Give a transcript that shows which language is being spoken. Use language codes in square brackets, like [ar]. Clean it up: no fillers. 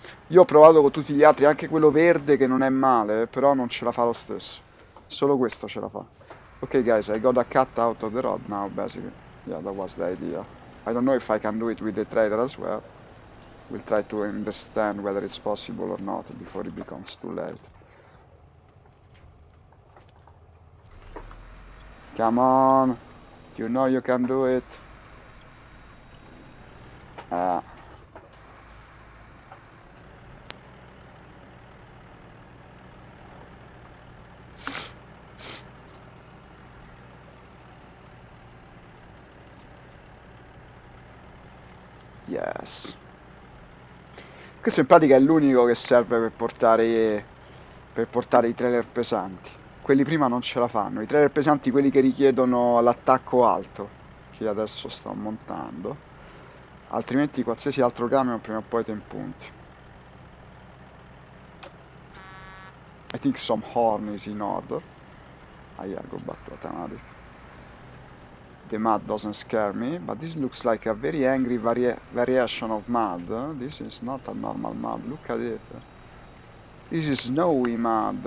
[it] Io ho provato con tutti gli altri, anche quello verde che non è male, però non ce la fa lo stesso. Solo questo ce la fa. [en] Ok guys, I got a cut out of the road now, basically. Yeah, that was the idea. I don't know if I can do it with the trailer as well. We'll try to understand whether it's possible or not before it becomes too late. Come on! You know you can do it. Ah. Yes. [it] Questo in pratica è l'unico che serve per portare i trailer pesanti. Quelli prima non ce la fanno. I trailer pesanti, quelli che richiedono l'attacco alto, che adesso sto montando. Altrimenti qualsiasi altro camion prima o poi ti impunti. [en] I think some horn is in order. Ah yeah, go back to automatic. The mud doesn't scare me, but this looks like a very angry variation of mud. This is not a normal mud, look at it. This is snowy mud.